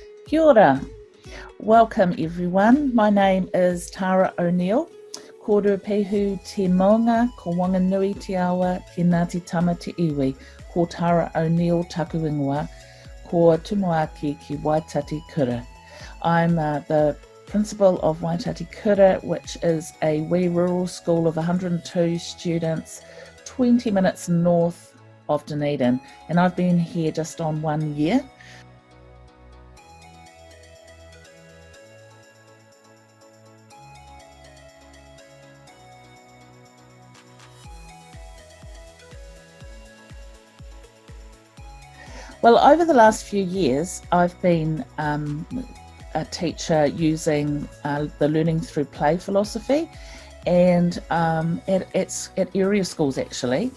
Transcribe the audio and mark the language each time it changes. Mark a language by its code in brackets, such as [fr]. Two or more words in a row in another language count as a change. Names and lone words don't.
[mi] Kia ora. [en] Welcome everyone. My name is Tara O'Neill. [mi] Ko rupehu te maunga, ko wanganui te awa, ki Ngāti Tama te iwi. Ko Tara O'Neill taku ingoa, ko tumuaki ki Waitati School. [en] I'm the principal of Waitati School, which is a wee rural school of 102 students, 20 minutes north of Dunedin, and I've been here just on 1 year. Well, over the last few years, I've been a teacher using the learning through play philosophy, and at area schools actually.